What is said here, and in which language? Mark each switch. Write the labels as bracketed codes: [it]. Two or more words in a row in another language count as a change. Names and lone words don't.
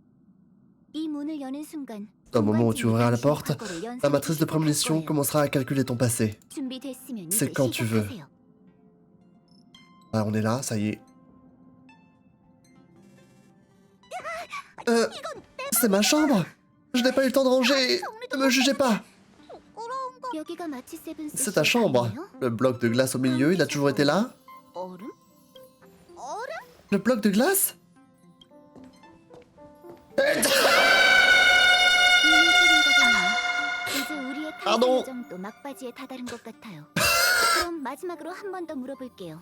[fr] Au moment où tu ouvriras la porte, la matrice de prémonition commencera à calculer ton passé. C'est quand tu veux. Ah, on est là, ça y est. C'est ma chambre? Je n'ai pas eu le temps de ranger. Ne me jugez pas. [ko] 여기가 마치 세븐스 [fr] C'est ta chambre. Le bloc de glace au milieu, il a toujours été là? [ko] 얼음? [fr] Le bloc de glace? [ko] 이제 우리의 [fr] Pardon. [ko] 탐사 여정도 막바지에 다다른 것 같아요. 그럼 마지막으로 한 번 더 물어볼게요.